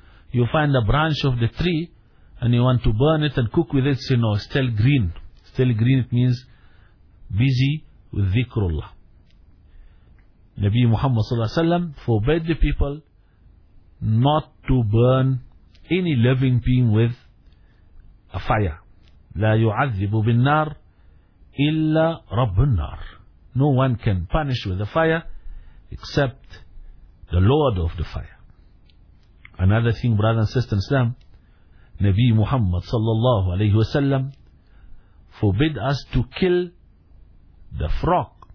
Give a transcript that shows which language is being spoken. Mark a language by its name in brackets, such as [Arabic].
[English] you find a branch of the tree and you want to burn it and cook with it, say no, still green. Still green, it means busy with dhikrullah. Nabi Muhammad sallallahu alaihi wasallam forbade the people not to burn any living being with a fire. [Arabic] لا يعذب بالنار إلا رب النار. [English] No one can punish with the fire except the Lord of the fire. Another thing, brother and sister in Islam, Nabi Muhammad sallallahu alaihi wasallam forbid us to kill the frog.